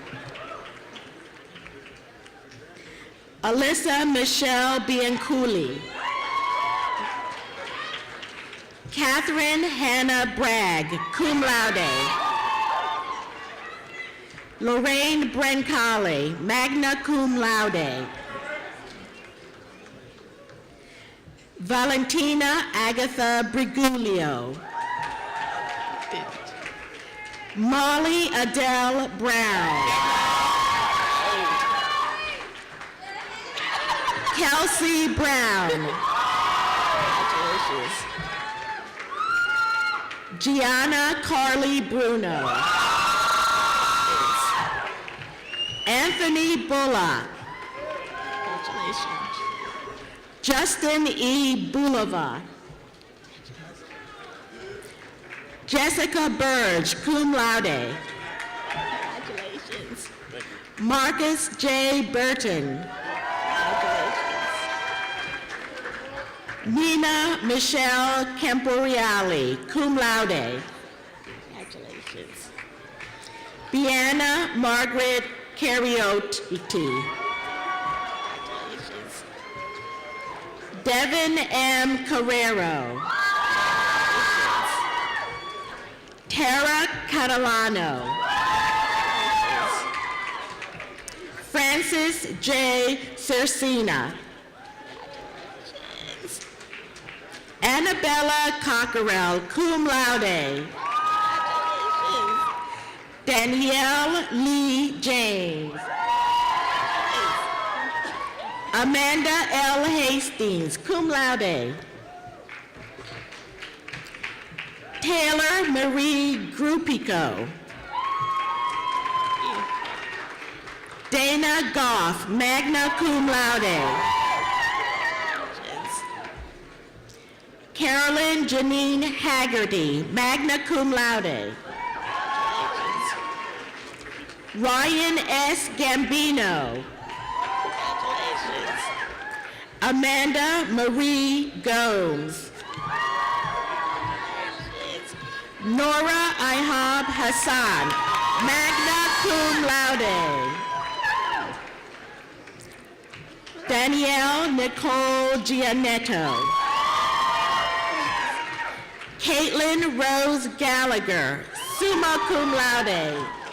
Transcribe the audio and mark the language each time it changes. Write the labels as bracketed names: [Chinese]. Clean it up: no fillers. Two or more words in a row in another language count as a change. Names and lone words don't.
[English] Alyssa Michelle Bianculi. Catherine Hannah Bragg, [Latin] cum laude. [English] Lorraine Brencali, [Latin] magna cum laude. [English] Valentina Agatha Brigulio. Molly Adele Brown. Kelsey Brown. Gianna Carly Bruno. Anthony Bullock. Congratulations. Justin E. Bulova. Jessica Burge, [Latin] cum laude. [English] Congratulations. Marcus J. Burton. Congratulations. Nina Michelle Camporiali, [Latin] cum laude. [English] Congratulations. Bianna Margaret Cariotti. Devin M. Carrero. Tara Catalano. Francis J. Cersina. Annabella Cockerell, [Latin] cum laude. [English] Danielle Lee James. Amanda L. Hastings, [Latin] cum laude. [English] Taylor Marie Grupico. Dana Goff, [Latin] magna cum laude. [English] Carolyn Janine Haggerty, [Latin] magna cum laude. [English] Ryan S. Gambino. Amanda Marie Gomes. Nora Ihab Hassan, [Latin] magna cum laude. [English] Danielle Nicole Gianetto. Caitlin Rose Gallagher, [Latin] summa cum laude.